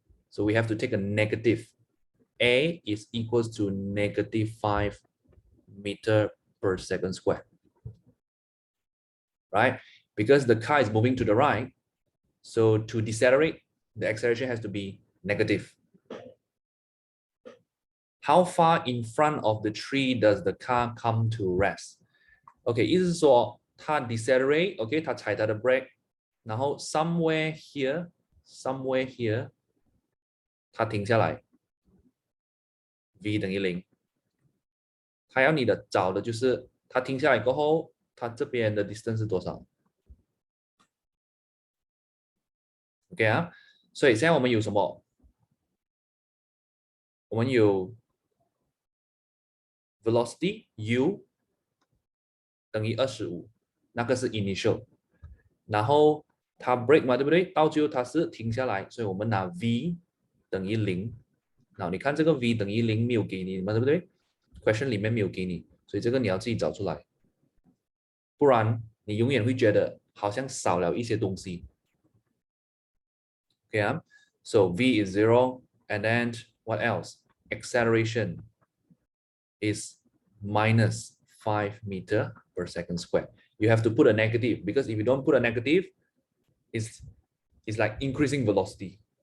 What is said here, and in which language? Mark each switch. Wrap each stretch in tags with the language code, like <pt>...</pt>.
<en>So we have to take a negative. A is equals to -5 meter per second square, right? Because the car is moving to the right, so to decelerate, the acceleration has to be negative. How far in front of the tree does the car come to rest?</en> <zh>OK， 意思是说它 decelerate，OK， 它踩它的 brake， 然后 somewhere here，它停下来 ，v 等于0。它要你的找的就是它停下来过后，它这边的 distance 是多少 ？OK 啊，所以现在我们有什么？我们有 velocity u 等于25，那个是 initial， 然后它 brake 嘛，对不对？到最后它是停下来，所以我们拿 v 等于0。然后你看这个 v 等于0没有给你嘛，对不对 ？question 里面没有给你，所以这个你要自己找出来，不然你永远会觉得好像少了一些东西。</zh> <en>Okay, so v is 0, and then what else? Acceleration is -5 meter per second square. You have to put a negative because if you don't put a negative, it's like increasing velocity.</en>